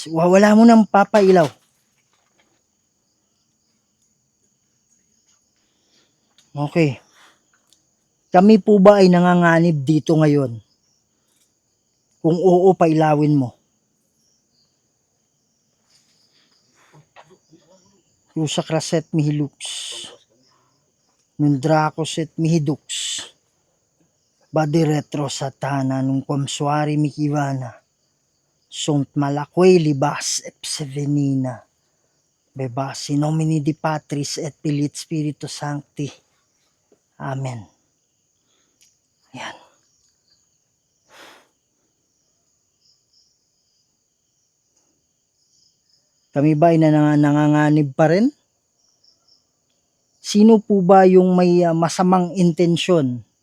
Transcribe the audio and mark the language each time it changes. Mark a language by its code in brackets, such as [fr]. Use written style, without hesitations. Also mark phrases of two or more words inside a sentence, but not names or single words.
[tl] Wala mo nang papailaw. Okay. Kami po ba ay nanganganib dito ngayon? Kung oo, pailawin mo. Yusa kraset mihilux. Nundrakoset mihidux. Badi retro satana nung kwamswari mikivana. Sunt malakway libas epsevenina. [la] Bebasi nomini di Patris et Pilit Spiritus Sancti. [tl] Amen. Yan. Kami ba ay nanganganib pa rin? Sino po ba yung may masamang intensyon?